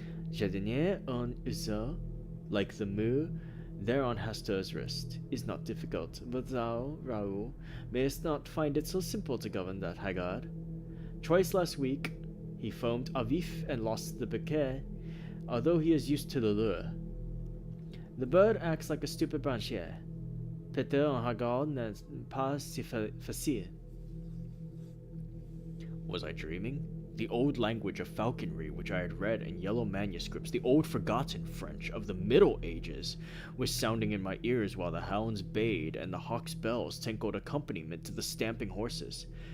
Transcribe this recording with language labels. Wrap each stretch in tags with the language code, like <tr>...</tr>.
<fr>Jardinier un oiseau,</fr> <en>like the mule there on Hastur's wrist, is not difficult, but thou, Raoul, mayest not find it so simple to govern that haggard. Twice last week he foamed à vif and lost the bouquet, although he is used to the lure. The bird acts like a stupid branchier.</en> <fr>Péter un haggard n'est pas si facile."</fr> <en>Was I dreaming? The old language of falconry which I had read in yellow manuscripts, the old forgotten French of the Middle Ages, was sounding in my ears while the hounds bayed and the hawk's bells tinkled accompaniment to the stamping horses.</en>